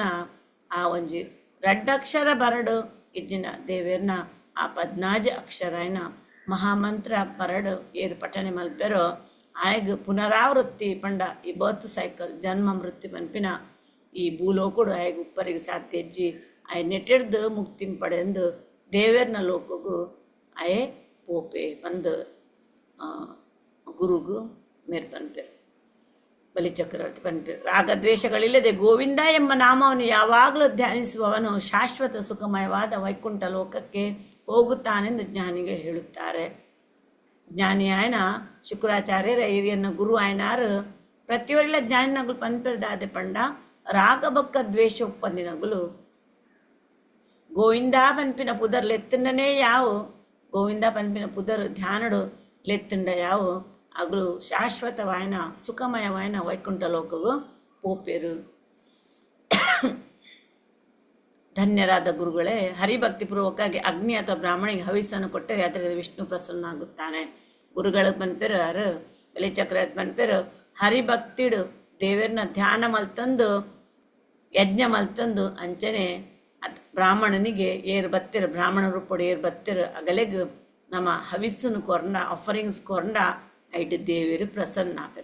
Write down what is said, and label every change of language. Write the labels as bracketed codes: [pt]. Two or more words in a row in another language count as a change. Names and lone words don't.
[tcy] ಆ ಒಂಜಿ ರಡ್ಡಕ್ಷರ ಬರಡು ಇಜ್ಜಿನ ದೇವೇರ್ನ ಆ 14 ಅಕ್ಷರ ಮಹಾಮಂತ್ರ ಬರಡು ಏರು ಪಠನೆ ಮಲ್ಪೆರೋ ಆಯ್ಗ ಪುನರಾವೃತ್ತಿ ಪಂಡ ಈ [en] birth cycle [tcy] ಜನ್ಮ ಮೃತ್ಯು ಪನ್ಪಿನ ಈ ಭೂಲೋಕಡು ಆಯ್ಗ ಉಪ್ಪರಿಗೆ ಸಾಧ್ಯ ಹೆಜ್ಜಿ ಆಯ್ ನೆಟ್ಟಿಡ್ದು ಮುಕ್ತಿಂ ಪಡೆದು ದೇವೇರ್ನ ಲೋಕಗೂ ಆಯೇ ಪೋಪೆ ಬಂದು ಗುರುಗು ಮೇರ್ ಪನ್ಪೆರು ಬಲಿಚಕ್ರವರ್ತಿ ಪನ್ಪೆರು. [kn] ರಾಗದ್ವೇಷಗಳಿಲ್ಲದೆ ಗೋವಿಂದ ಎಂಬ ನಾಮವನ್ನು ಯಾವಾಗಲೂ ಧ್ಯಾನಿಸುವವನು ಶಾಶ್ವತ ಸುಖಮಯವಾದ ವೈಕುಂಠ ಲೋಕಕ್ಕೆ ಹೋಗುತ್ತಾನೆಂದು ಜ್ಞಾನಿಗಳು ಹೇಳುತ್ತಾರೆ. [tcy] ಜ್ಞಾನಿ ಆಯ್ನ ಶುಕ್ರಾಚಾರ್ಯರ ಹಿರಿಯನ್ನ ಗುರು ಆಯ್ನಾರು ಪ್ರತಿಯೊರಿಲ್ಲ ಜ್ಞಾನಿನಗಳು ಪನ್ಪೆರದಾದೆ ಪಂಡ ರಾಗಬೊಕ್ಕ ದ್ವೇಷ ಉಪ್ಪಂದಿನಗಳು ಗೋವಿಂದ ಪನ್ಪಿನ ಪುದರ್ ಲೆತ್ತಂಡನೇ ಯಾವು ಗೋವಿಂದ ಪನ್ಪಿನ ಪುದರ್ ಧ್ಯಾನಡು ಲೆತ್ತಂಡ ಯಾವು ಅಗಳು ಶಾಶ್ವತವಾಯನ ಸುಖಮಯವಾಯನ ವೈಕುಂಠ ಲೋಕವು ಪೋಪೇರು. [kn] ಧನ್ಯರಾದ ಗುರುಗಳೇ, ಹರಿಭಕ್ತಿಪೂರ್ವಕವಾಗಿ ಅಗ್ನಿ ಅಥವಾ ಬ್ರಾಹ್ಮಣಿಗೆ ಹವಿಸ್ಸನ್ನು ಕೊಟ್ಟರೆ ಅದರಿಂದ ವಿಷ್ಣು ಪ್ರಸನ್ನ ಆಗುತ್ತಾನೆ. [tcy] ಗುರುಗಳು ಪನ್ಪೇರು ಯಾರು ಬಲಿಚಕ್ರ ಪನ್ಪೇರು ಹರಿಭಕ್ತಿಡು ದೇವರನ್ನ ಧ್ಯಾನ ಮಲ್ತಂದು ಯಜ್ಞ ಮಲ್ತಂದು ಅಂಚನೆ ಬ್ರಾಹ್ಮಣನಿಗೆ ಏರು ಬತ್ತಿರ ಬ್ರಾಹ್ಮಣ ರೂಪಡು ಏರು ಬತ್ತಿರ ಅಗಲೆಗ್ ನಮ್ಮ ಹವಿಸ್ಸನ್ನು ಕೊರಂಡ ಆಫರಿಂಗ್ಸ್ ಕೊರಂಡ ಐಟ್ ದೇವರು ಪ್ರಸನ್ನ ಆಪೆರ.